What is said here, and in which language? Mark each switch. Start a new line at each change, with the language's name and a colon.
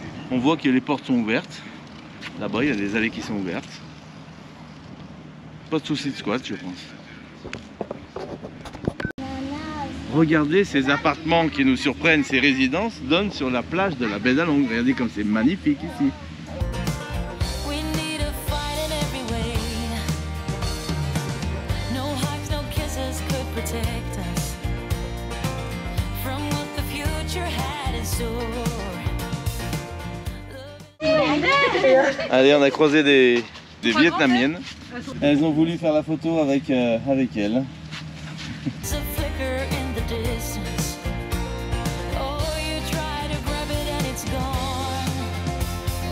French: On voit que les portes sont ouvertes. Là-bas, il y a des allées qui sont ouvertes. Pas de souci de squat, je pense. Regardez ces appartements qui nous surprennent, ces résidences donnent sur la plage de la baie d'Along. Regardez comme c'est magnifique ici.
English: We need a fight in every way. No hugs, no kisses could protect us from what the future had in store.
French: Allez, on a croisé des Vietnamiennes. Elles ont voulu faire la photo avec elle.
English: It's a flicker in the distance. Oh, you try to grab it and it's gone.